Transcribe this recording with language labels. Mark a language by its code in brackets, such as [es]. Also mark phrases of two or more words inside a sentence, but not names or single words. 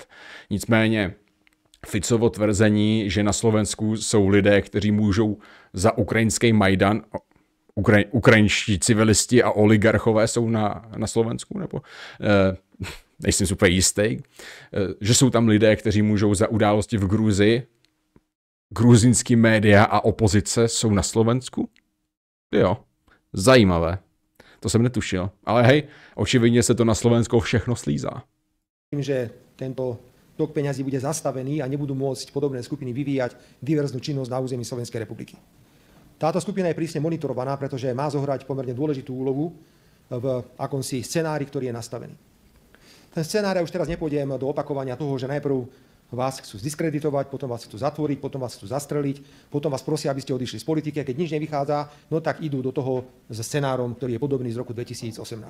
[cs] Nicméně Ficovo tvrzení, že na Slovensku jsou lidé, kteří můžou za ukrajinský Majdan, ukrajinští civilisti a oligarchové jsou na Slovensku, nebo nejsem super jistý, že jsou tam lidé, kteří můžou za události v Gruzii, gruzínský média a opozice jsou na Slovensku? Jo, zajímavé. To jsem netušil. Ale hej, očividně se to na Slovensku všechno slízá. [sk] Tým, že tento tok peňazí bude zastavený a nebudú môcť podobné skupiny vyvíjať diverznú činnosť na území Slovenskej republiky. Táto skupina je prísne monitorovaná, pretože má zohrať pomerne dôležitú úlohu v akomsi scenári, ktorý je nastavený. Ten scenár, ja už teraz nepôjdem do opakovania toho, že najprv vás chcú zdiskreditovať, potom vás chcú zatvoriť, potom vás chcú zastreliť, potom vás prosia, aby ste odišli z politiky, a keď nič nevychádza, no tak idú do toho s scenárom, ktorý je podobný z roku 2018.